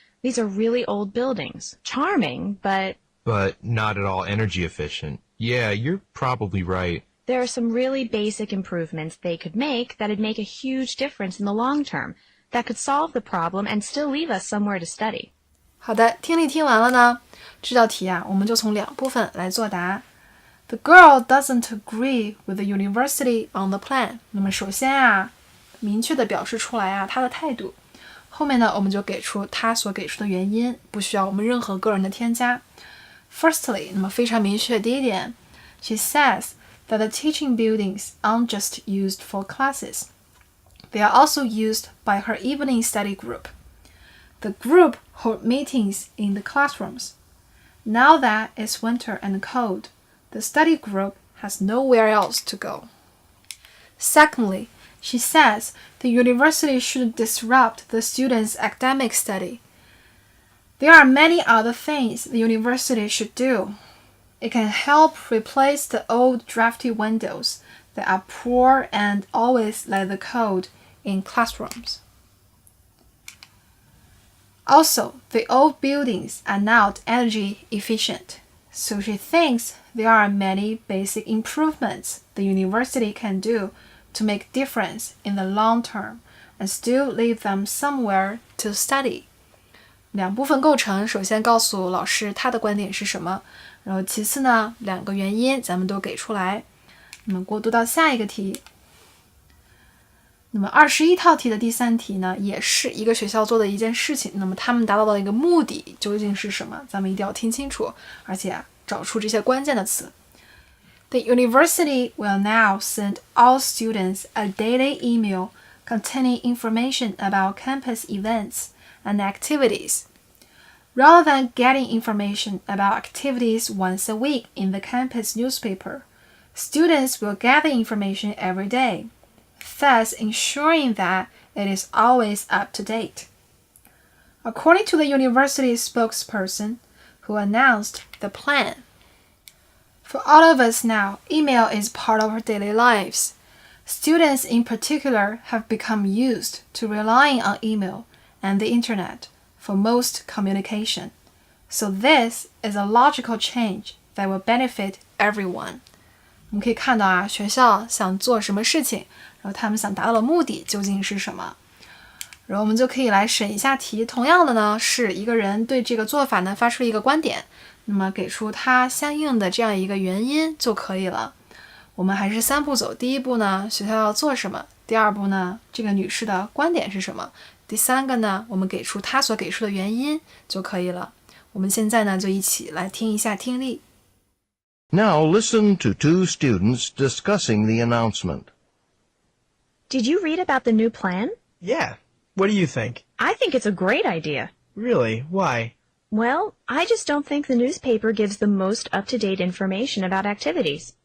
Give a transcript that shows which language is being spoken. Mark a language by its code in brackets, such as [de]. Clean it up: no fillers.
[en] These are really old buildings. Charming, but not at all energy efficient. Yeah, you're probably right. There are some really basic improvements they could make that'd make a huge difference in the long term, that could solve the problem and still leave us somewhere to study. [zh] 好的，听力听完了呢，这道题我们就从2部分来作答。 [en] The girl doesn't agree with the university on the plan. [zh] 那么首先明确的表示出来她的态度。后面呢，我们就给出她所给出的原因，不需要我们任何个人的添加。 [en] Firstly， [zh] 那么非常明确第一点 [en] ，She says that the teaching buildings aren't just used for classes. They are also used by her evening study group. The group hold meetings in the classrooms. Now that it's winter and cold,The study group has nowhere else to go. Secondly, she says the university shouldn't disrupt the students' academic study. There are many other things the university should do. It can help replace the old drafty windows that are poor and always let the cold in classrooms. Also, the old buildings are not energy efficient.So she thinks there are many basic improvements the university can do to make difference in the long term and still leave them somewhere to study. [zh] 2部分构成，首先告诉老师他的观点是什么，然后其次呢，2个原因咱们都给出来。那么过渡到下一个题。那么21套题的第3题呢，也是一个学校做的一件事情，那么他们达到的一个目的究竟是什么？咱们一定要听清楚，而且找出这些关键的词。 [en] The university will now send all students a daily email containing information about campus events and activities. Rather than getting information about activities once a week in the campus newspaper, students will get the information every day.Thus ensuring that it is always up to date. According to the university's spokesperson, who announced the plan, for all of us now, email is part of our daily lives. Students in particular have become used to relying on email and the internet for most communication. So this is a logical change that will benefit everyone. [zh] 我们可以看到啊，学校想做什么事情，然后他们想达到的目的究竟是什么。然后我们就可以来审一下题。同样的呢，是一个人对这个做法呢发出了一个观点，那么给出他相应的这样一个原因就可以了。我们还是3步走。第一步呢，学校要做什么？第二步呢，这个女士的观点是什么？第三个呢，我们给出她所给出的原因就可以了。我们现在呢，就一起来听一下听力。 [en] Now listen to two students discussing the announcement. Did you read about the new plan? Yeah. What do you think? I think it's a great idea. Really? Why? Well, I just don't think the newspaper gives the most up-to-date information about activities.